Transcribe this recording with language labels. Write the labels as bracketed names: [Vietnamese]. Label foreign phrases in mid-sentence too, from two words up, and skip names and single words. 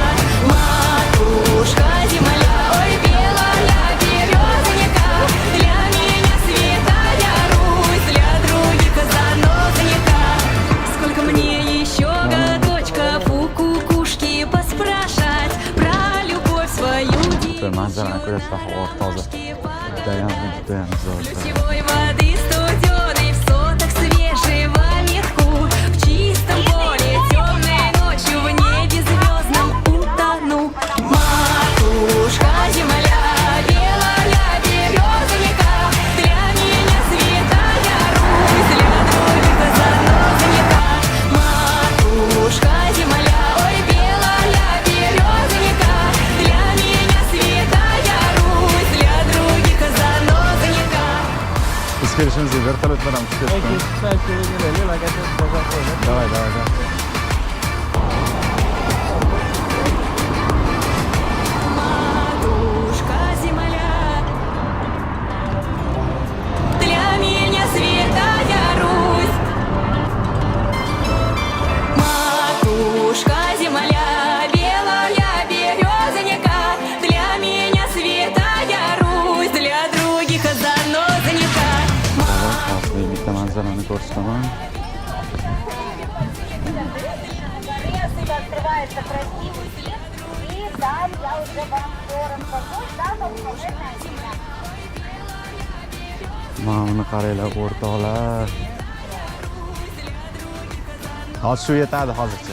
[Russian] Матушка земля, ой, белая березовика, для меня святая Русь, для других занозаника. Сколько мне еще годочков у кукушки поспрашать про любовь свою [Uzbek] Manzarani ko'rishda havo toza. Judayam zo'r. [Russian] ключевой воды студеной, в сотах свежего метку, в чистом поле темной ночью, в небе звездном утону. Матушка земля, белая березовика, для меня святая Русь, для других занозаника. Матушка земля, ой, белая березовика, для меня святая Русь, для других занозаника. [Uzbek] Biz kelishimizda vertolyot bilan tushib ketdik. [Russian] Давай. Матушка земля, для меня святая Русь. Матушка земля, белая березовика, для меня святая Русь, для других занозаника. [Uzbek] Hozir bitta manzarani ko'rsataman. [Russian] открывается красивый вид. И там я уже вам все расскажу. Там обыкновенная земля. [Uzbek] Mana buni qaranglar o'rtoqlar. Hozir shu yetadi hozircha.